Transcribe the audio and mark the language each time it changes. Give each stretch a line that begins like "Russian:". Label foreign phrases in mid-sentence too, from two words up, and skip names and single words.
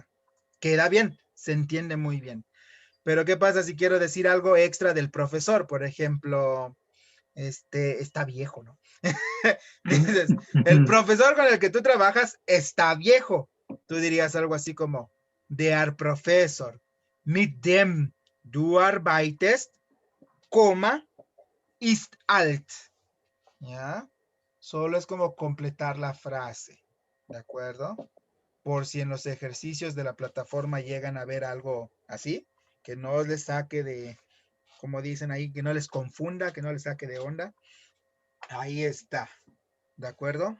Spanish: Queda bien, se entiende muy bien. Pero ¿qué pasa si quiero decir algo extra del profesor? Por ejemplo, está viejo, ¿no? Dices, el profesor con el que tú trabajas está viejo. Tú dirías algo así como,
German: der Professor, mit dem du arbeitest, coma, ist alt.
Spanish: ¿Ya? Solo es como completar la frase, ¿de acuerdo? Por si en los ejercicios de la plataforma llegan a ver algo así, que no les saque de, como dicen ahí, que no les confunda, que no les saque de onda. Ahí está, ¿de acuerdo?